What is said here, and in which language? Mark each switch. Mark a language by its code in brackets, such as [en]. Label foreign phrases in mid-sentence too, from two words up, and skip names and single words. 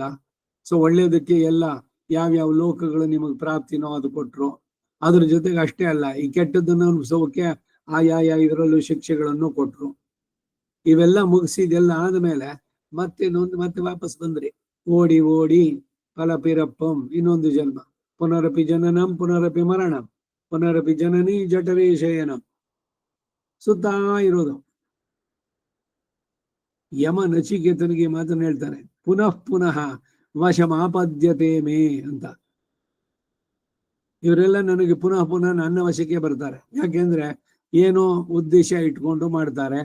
[kn] ಸೊ ಒಳ್ಳೇದಕ್ಕೆ ಎಲ್ಲ ಯಾವ್ಯಾವ ಲೋಕಗಳು ನಿಮಗೆ ಪ್ರಾಪ್ತಿನೋ ಅದು ಕೊಟ್ರು. ಅದ್ರ ಜೊತೆಗೆ ಅಷ್ಟೇ ಅಲ್ಲ, ಈ ಕೆಟ್ಟದ್ದನ್ನು ಅನುಭವಿಸೋಕೆ ಆಯಾ ಇದರಲ್ಲೂ ಶಿಕ್ಷೆಗಳನ್ನು ಕೊಟ್ರು. ಇವೆಲ್ಲ ಮುಗಿಸಿದೆಲ್ಲ ಆದ್ಮೇಲೆ ಮತ್ತೆ ವಾಪಸ್ ಬಂದ್ರಿ. ಓಡಿ ಓಡಿ ಫಲಪಿರಪ್ಪಂ, ಇನ್ನೊಂದು ಜನ್ಮ. [sa] ಪುನರಪಿ ಜನನಂ ಪುನರಪಿ ಮರಣಂ ಪುನರಪಿ ಜನನಿ ಜಠರೇ ಶಯನಂ. [kn] ಸುತ್ತಾ ಇರೋದು. ಯಮ ನಚಿಕೇತನಿಗೆ ಮಾತನ್ನು ಹೇಳ್ತಾನೆ, [sa] ಪುನಃ ಪುನಃ ವಶಮಾಪದ್ಯತೆ ಮೇ [kn] ಅಂತ. ಇವರೆಲ್ಲ ನನಗೆ ಪುನಃ ಪುನಃ ನನ್ನ ವಶಕ್ಕೆ ಬರ್ತಾರೆ. ಯಾಕೆಂದ್ರೆ ಏನೋ ಉದ್ದೇಶ ಇಟ್ಕೊಂಡು ಮಾಡ್ತಾರೆ.